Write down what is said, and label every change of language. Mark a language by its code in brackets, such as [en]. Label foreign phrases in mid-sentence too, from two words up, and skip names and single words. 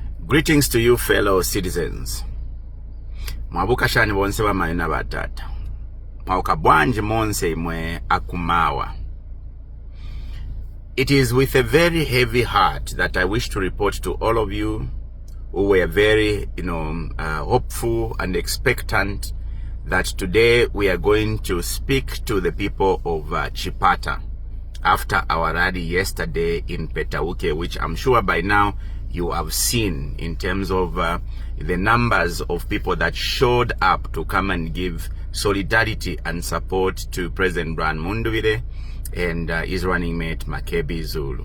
[en] Greetings to you, fellow citizens. [bem] Mwabuka shani bonse ba mayina batata. [ny] Mwauka bwanji monse imwe akumawa. [en] It is with a very heavy heart that I wish to report to all of you who were very, hopeful and expectant that today we are going to speak to the people of CHIPATA after our rally yesterday in Petauke, which I'm sure by now you have seen in terms of the numbers of people that showed up to come and give solidarity and support to President Binwell Mpundu and his running mate Makebi Zulu.